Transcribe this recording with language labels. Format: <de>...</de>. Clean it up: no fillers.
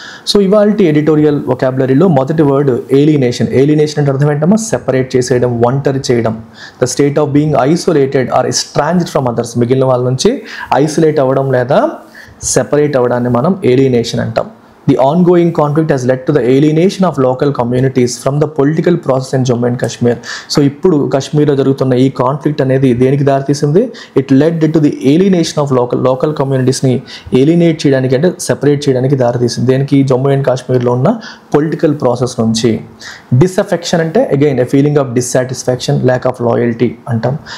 <te>So ఇవాల్టి editorial వొకాబులరీలో మొదటి word alienation. Alienation అంటే అర్థం ఏంటమ్మా, సెపరేట్ చేసేయడం, ఒంటరి చేయడం.</te> <en>the state of being isolated or estranged from others,</en> <te>మిగిలిన వాళ్ళ నుంచి ఐసోలేట్ అవ్వడం లేదా సెపరేట్ అవ్వడాన్ని మనం ఏలినేషన్ అంటాం.</te> <en>The ongoing conflict has led to the alienation of local communities from the political process in Jammu and Kashmir.</en> <te>So ఇప్పుడు కశ్మీర్లో జరుగుతున్న ఈ కాన్ఫ్లిక్ట్ అనేది దేనికి దారితీసింది?</te> <en>it led to the alienation of local కమ్యూనిటీస్ని</en> <te>ఏలినేట్ చేయడానికి, అంటే సెపరేట్ చేయడానికి దారితీసింది. దేనికి? జమ్మూ అండ్ కాశ్మీర్లో ఉన్న పొలిటికల్ ప్రాసెస్ నుంచి. డిసఫెక్షన్ అంటే again</te> <en>a feeling of dissatisfaction, lack of loyalty</en> <te>అంటాం.</te>